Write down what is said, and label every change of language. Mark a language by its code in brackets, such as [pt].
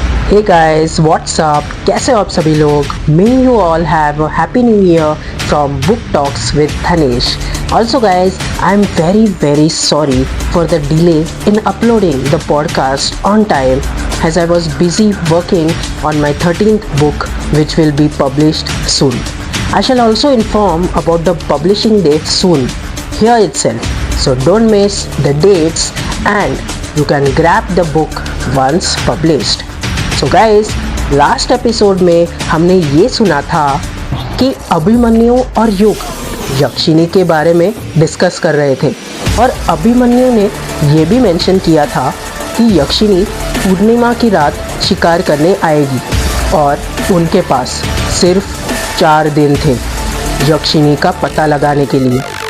[en] hey guys what's up, [hi] कैसे हो आप सभी लोग। [en] May you all have a happy new year from book talks with Dhanesh. Also guys, I am very sorry for the delay in uploading the podcast on time as I was busy working on my 13th book which will be published soon. I shall also inform about the publishing date soon here itself. So don't miss the dates and you can grab the book once published. So guys, [hi] last episode में हमने ये सुना था कि अभिमन्यु और युग यक्षिनी के बारे में डिस्कस कर रहे थे और अभिमन्यु ने ये भी मेंशन किया था कि यक्षिनी पूर्णिमा की रात शिकार करने आएगी और उनके पास सिर्फ 4 दिन थे यक्षिनी का पता लगाने के लिए।